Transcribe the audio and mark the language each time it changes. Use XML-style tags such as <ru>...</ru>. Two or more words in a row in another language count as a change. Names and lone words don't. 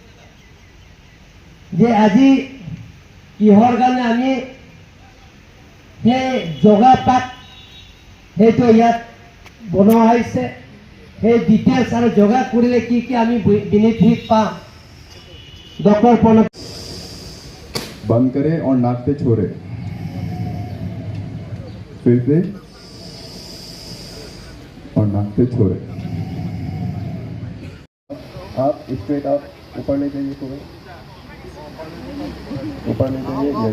<as>যে আজি কিহৰ কাৰণে আমি সেই যোগাপাক সেইটো ইয়াত বনোৱা হৈছে, সেই ডিটেইলছ আৰু যোগা কৰিলে কি কি আমি বেনিফিট পাম। ডক্টৰ প্ৰণৱ</as> <hi>बंद करें और नाक पे छोड़े, फिर से और नाक पे छोड़े। आप स्ट्रेट आप ऊपर ले जाइए, थोड़ा ऊपर ले जाइए, यस।</hi>